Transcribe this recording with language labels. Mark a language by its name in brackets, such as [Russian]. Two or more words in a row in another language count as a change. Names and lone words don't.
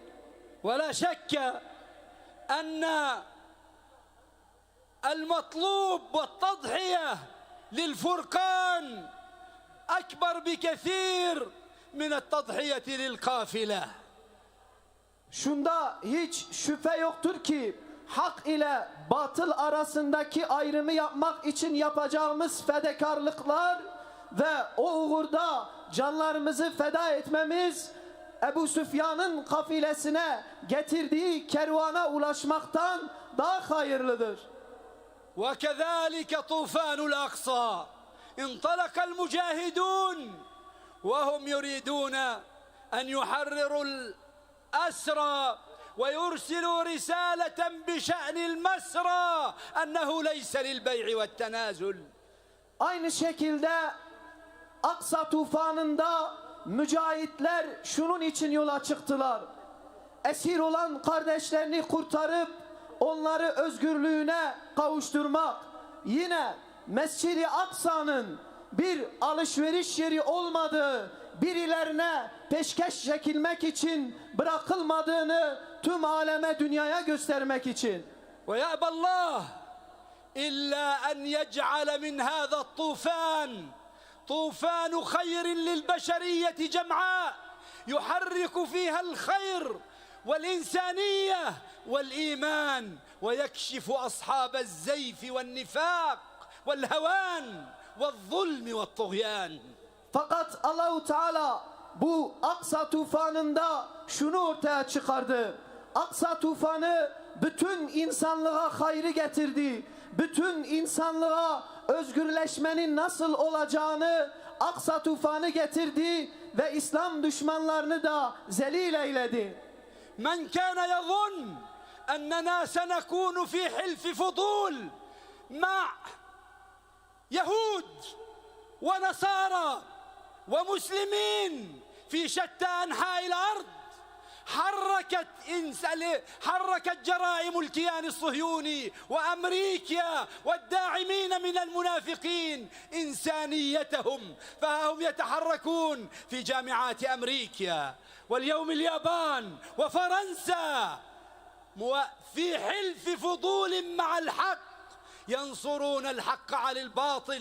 [Arabic] ولا شك أن المطلوب والتضحية للفرقان أكبر بكثير من التضحية للقافلة. [Turkish] Şunda hiç şüphe yoktur ki hak ile batıl arasındaki ayrımı yapmak için yapacağımız fedakarlıklar ve o uğurda canlarımızı feda etmemiz Ebu Süfyan'ın kafilesine getirdiği kervana ulaşmaktan daha hayırlıdır. [Arabic] وكذلك طوفان الأقصى انطلق المجاهدون وهم يريدون أن يحرروا الأسرى ويرسلوا رسالة بشأن المسرى أنه ليس للبيع والتنازل. [Turkish] Aynı şekilde Aksa tufanında mücahitler şunun için yola çıktılar. Esir olan kardeşlerini kurtarıp onları özgürlüğüne kavuşturmak. Yine Mescid-i Aksa'nın bir alışveriş yeri olmadığı, birilerine peşkeş çekilmek için bırakılmadığını tüm aleme, dünyaya göstermek için. [Arabic] ويأبى الله إلا أن يجعل من هذا الطوفان طوفان خير للبشرية جمعاء يحرك فيها الخير والإنسانية والإيمان ويكشف أصحاب الزيف والنفاق والهوان والظلم والطغيان. [Turkish] Fakat Allahu Teala bu Aksa tufanında şunu ortaya çıkardı. Aksa tufanı bütün insanlığa hayrı getirdi. Bütün insanlığa özgürleşmenin nasıl olacağını Aksa tufanı getirdi ve İslam düşmanlarını da zelil eyledi. [Arabic] من كان يظن أننا سنكون في حلف فضول مع يهود ونصارى ومسلمين في شتى أنحاء الأرض حركت جرائم الكيان الصهيوني وأمريكا والداعمين من المنافقين إنسانيتهم، فها هم يتحركون في جامعات أمريكا واليوم اليابان وفرنسا في حلف فضول مع الحق ينصرون الحق على الباطل.